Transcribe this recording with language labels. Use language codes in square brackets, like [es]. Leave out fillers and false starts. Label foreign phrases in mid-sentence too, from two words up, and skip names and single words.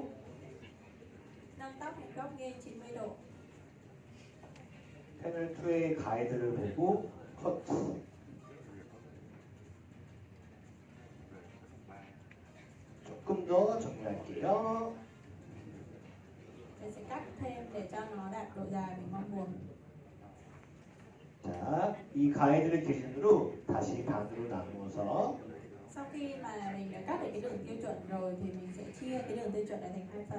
[vi] Nâng tóc thành góc nghiêng 90 độ. [ko] 패널 2의 가이드를 보고 커트. 조금 더 정리할게요. [vi] Tôi sẽ cắt thêm để cho nó đạt độ dài mình mong muốn. [ko] 자, 이 가이드를 기준으로 다시 반으로 나누어서 [vi] Sau khi mà mình đã cắt được cái đường tiêu chuẩn rồi thì mình sẽ chia cái đường tiêu chuẩn này thành hai phần